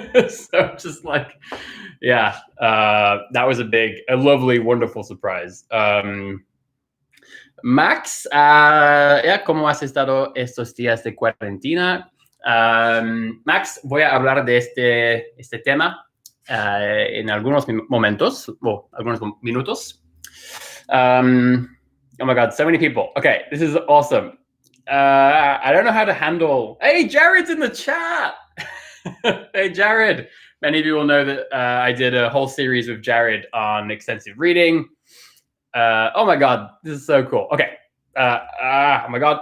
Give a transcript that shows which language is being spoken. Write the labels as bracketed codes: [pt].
[en] So just like, yeah, that was a lovely, wonderful surprise. [es] Max, ¿cómo has estado estos días de cuarentena? Max, voy a hablar de este tema en algunos momentos, o algunos minutos. [en] Oh my God, so many people. Okay, this is awesome. I don't know how to handle. Hey, Jared's in the chat. Hey, Jared. Many of you will know that I did a whole series with Jared on extensive reading. Oh my God, this is so cool. Okay. Oh my God.